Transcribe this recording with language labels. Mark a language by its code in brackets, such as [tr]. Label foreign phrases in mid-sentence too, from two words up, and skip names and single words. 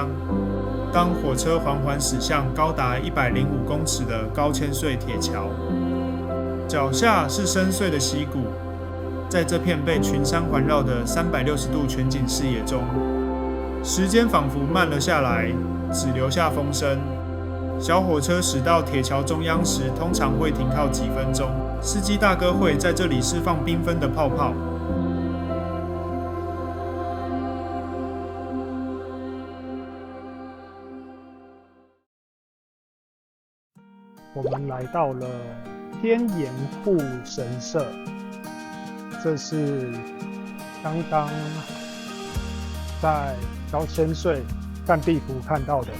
[zh] 當火車緩緩駛向高達105公尺的高千穗鐵橋，腳下是深邃的溪谷，在這片被群山環繞的360度全景視野中，時間仿佛慢了下來，只留下風聲。小火車駛到鐵橋中央時，通常會停靠幾分鐘，司機大哥會在這裡釋放繽紛的泡泡。我們來到了天岩戶神社，這是剛剛在高千穗看地圖看到的。